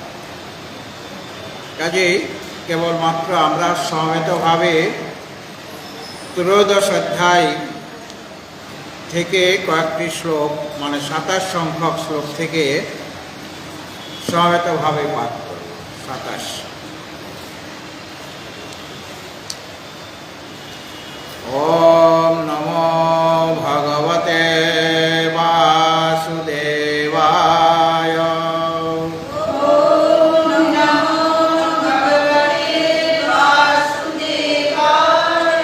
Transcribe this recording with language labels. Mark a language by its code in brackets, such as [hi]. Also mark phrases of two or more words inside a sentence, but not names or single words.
[bn] কাজেই কেবলমাত্র আমরা সমবেতভাবে ত্রয়োদশ অধ্যায় থেকে কয়েকটি শ্লোক, মানে 27 সংখ্যক শ্লোক থেকে সমবেতভাবে পাঠ করব। [sa] 27। ओम नमो भगवते वासुदेवाय। ओम नमो भगवते वासुदेवाय।